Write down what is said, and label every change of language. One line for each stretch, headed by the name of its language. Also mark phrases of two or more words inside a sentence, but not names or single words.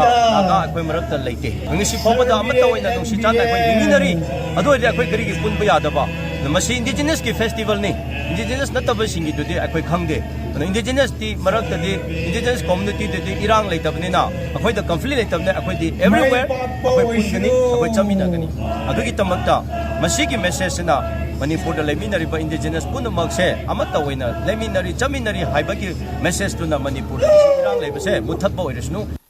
Manipuri: aga akoi marakta leite ngisi phobada amata oina nungsi chana akoi liminari ado akoi karigi punba yadaba namasi indigenous ki festival ni indigenous nataba singi dudi akoi khangde indigenous ti marakta di
English: indigenous community
Manipuri: di irang leitabni na akoi da conflict leitabne akoi di everywhere akoi pungani akoi chamina gani adugi tamakta masigi message na Manipur da leminari indigenous punamakse amata oina leminari chaminari haibagi message to na Manipur irang lebase muthatba oiresnu.